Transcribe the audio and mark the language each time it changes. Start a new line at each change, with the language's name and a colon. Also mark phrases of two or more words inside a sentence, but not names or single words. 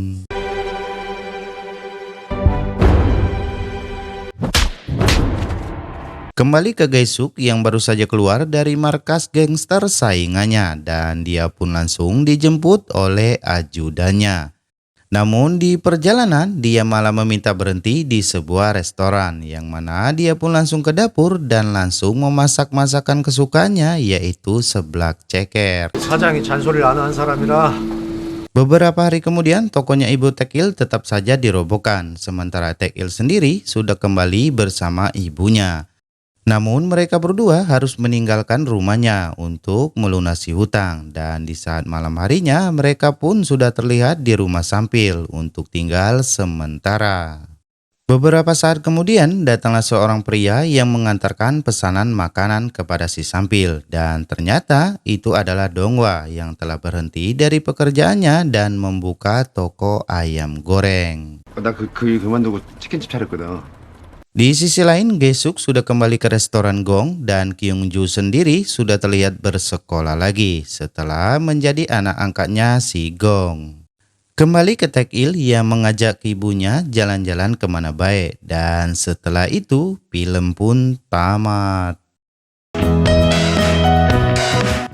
Indonesian: Kembali ke Gae-suk yang baru saja keluar dari markas gangster saingannya dan dia pun langsung dijemput oleh ajudannya. Namun di perjalanan dia malah meminta berhenti di sebuah restoran yang mana dia pun langsung ke dapur dan langsung memasak masakan kesukaannya yaitu seblak ceker.
Korean: 사장이 잔소리를 안 하는 사람이라.
Indonesian: Beberapa hari kemudian tokonya ibu Taek-il tetap saja dirobohkan sementara Taek-il sendiri sudah kembali bersama ibunya. Namun mereka berdua harus meninggalkan rumahnya untuk melunasi hutang dan di saat malam harinya mereka pun sudah terlihat di rumah Sampil untuk tinggal sementara. Beberapa saat kemudian datanglah seorang pria yang mengantarkan pesanan makanan kepada si Sampil dan ternyata itu adalah Dongwa yang telah berhenti dari pekerjaannya dan membuka toko ayam goreng.
Korean: 나 그 일 그만두고 치킨집 차렸거든.
Indonesian: Di sisi lain, Gae-suk sudah kembali ke restoran Gong dan Kyung-ju sendiri sudah terlihat bersekolah lagi setelah menjadi anak angkatnya si Gong. Kembali ke Taek-il yang mengajak ibunya jalan-jalan kemana baik dan setelah itu film pun tamat.